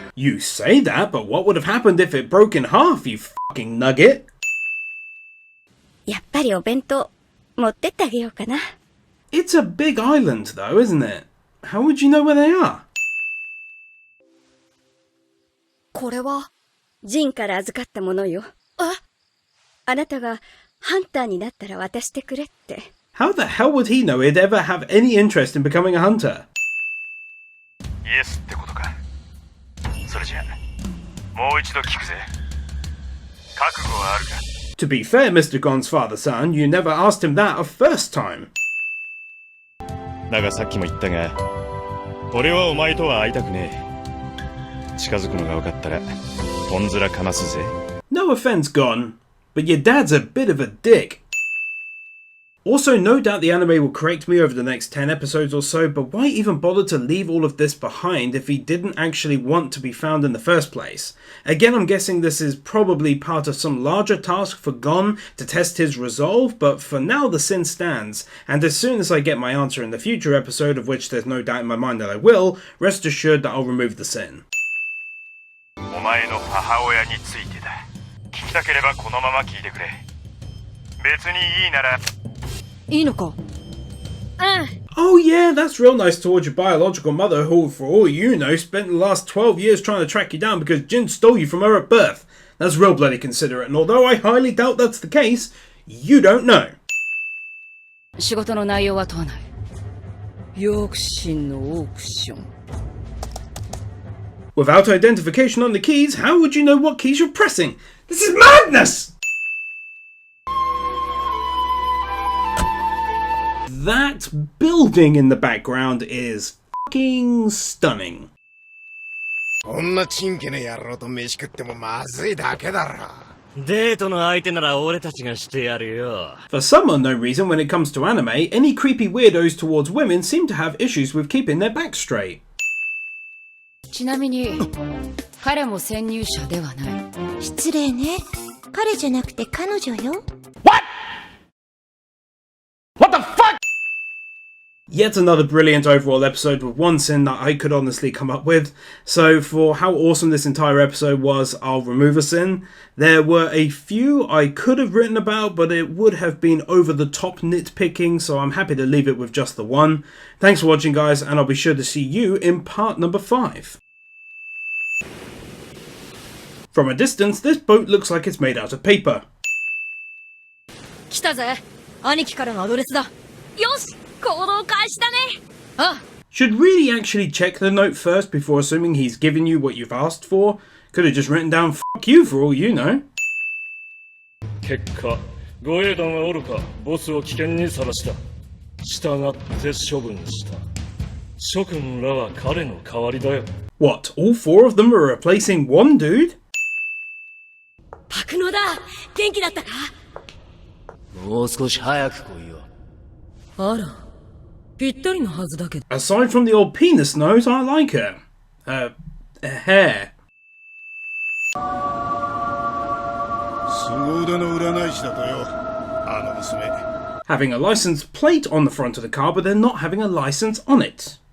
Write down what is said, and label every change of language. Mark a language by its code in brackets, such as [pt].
[en] You say that, but what would have happened if it broke in half, you fucking nugget? [ja] やっぱりお弁当持ってってあげようかな。 [en] It's a big island though, isn't it? How would you know where they are? [ja] これはジンから預かったものよ。あなたがハンターになったら渡してくれって。 [en] How the hell would he know he'd ever have any interest in becoming a hunter? Yes [ja] ってことか。それじゃもう一度聞くぜ。覚悟はあるか。 [en] To be fair, Mr. Gon's father-son, you never asked him that a first time. [ja] だがさっきも言ったが、俺はお前とは会いたくねえ。近づくのが分かったら、とんずらかますぜ。 [en] No offense, Gon, but your dad's a bit of a dick. Also, no doubt the anime will correct me over the next 10 episodes or so, but why even bother to leave all of this behind if he didn't actually want to be found in the first place? Again, I'm guessing this is probably part of some larger task for Gon to test his resolve, but for now the sin stands, and as soon as I get my answer in the future episode, of which there's no doubt in my mind that I will, rest assured that I'll remove the sin. [ja] お前の母親についてだ。聞きたければこのまま聞いてくれ。別にいいなら。いいのか? [en] Oh yeah, that's real nice towards your biological mother who, for all you know, spent the last 12 years trying to track you down because Jin stole you from her at birth. That's real bloody considerate, and although I highly doubt that's the case, you don't know. [ja] 仕事の内容は問わない。ヨークシンのオークション。 [en] Without identification on the keys, how would you know what keys you're pressing? This is madness! That building in the background is fucking stunning. [ja] こんなチンケな野郎と飯食ってもまずいだけだろ。デートの相手なら俺たちがしてやるよ。 [en] For some unknown reason, when it comes to anime, any creepy weirdos towards women seem to have issues with keeping their back straight. [ja] ちなみに、彼も潜入者ではない。失礼ね。彼じゃなくて彼女よ。 [en] What the fuck? Yet another brilliant overall episode with one sin that I could honestly come up with. So for how awesome this entire episode was, I'll remove a sin. There were a few I could have written about, but it would have been over the top nitpicking, so I'm happy to leave it with just the one. Thanks for watching, guys, and I'll be sure to see you in part number 5. From a distance, this boat looks like it's made out of paper. [ja] 来たぜ。兄貴からのアドレスだ。よし、行動開始だね。あ。 [en] Should really actually check the note first before assuming he's given you what you've asked for. Could have just written down "fuck you" for all you know. [ja] 結果、護衛団はおるか、ボスを危険にさらした。従って処分した。諸君らは彼の代わりだよ。 [en] What, all 4 of them are replacing one dude? [ja] パクノだ。元気だったか？もう少し早く来いよ。あら、 [en] Aside from the old penis nose, I like her. Hair. [ja] 凄腕の占い師だとよ、あの娘。 [en] Having a license plate on the front of the car, but then not having a license on it.